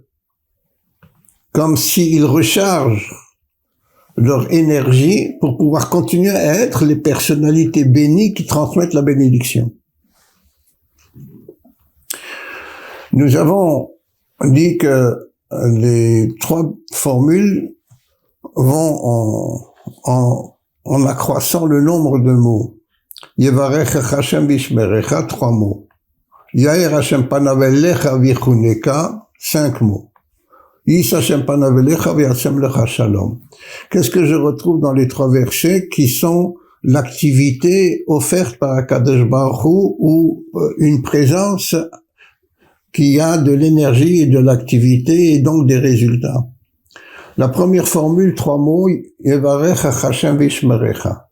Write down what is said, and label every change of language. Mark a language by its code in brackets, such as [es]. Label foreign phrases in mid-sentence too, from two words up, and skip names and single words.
[fr] Comme s'ils rechargent leur énergie pour pouvoir continuer à être les personnalités bénies qui transmettent la bénédiction. Nous avons dit que les 3 formules vont en accroissant le nombre de mots. [he] יברכך השם וישמרך, 3 mots. יאר השם פניו אליך ויחנך, 5 mots. ישא השם פניו אליך וישם לך שלום. [fr] Qu'est-ce que je retrouve dans les 3 versets qui sont l'activité offerte par [he] הקדוש ברוך הוא [fr] ou une présence qui a de l'énergie et de l'activité et donc des résultats? La première formule, 3 mots, [he] יברכך השם וישמרך.